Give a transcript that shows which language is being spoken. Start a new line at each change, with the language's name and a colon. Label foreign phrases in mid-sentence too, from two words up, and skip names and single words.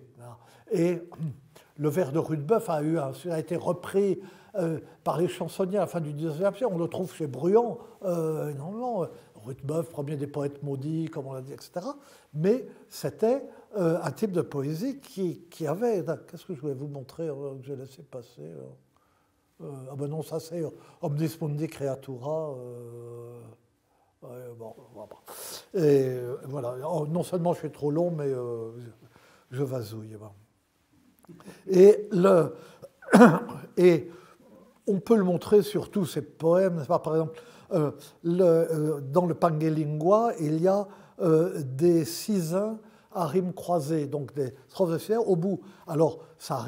French: Et le vers de Ruthbeuf a été repris par les chansonniers à la fin du XIXe siècle. On le trouve chez Bruant, énormément. Ruthbeuf, premier des poètes maudits, comme on l'a dit, etc. Mais c'était un type de poésie qui avait... Qu'est-ce que je voulais vous montrer que j'ai laissé passer ah ben non, ça c'est Omnis mundi creatura. Bon. Et voilà. Non seulement je suis trop long, mais je vasouille. Et on peut le montrer sur tous ces poèmes. Par exemple, dans le Pange Lingua, il y a des sisains à rimes croisées, donc des strophes de sisains au bout.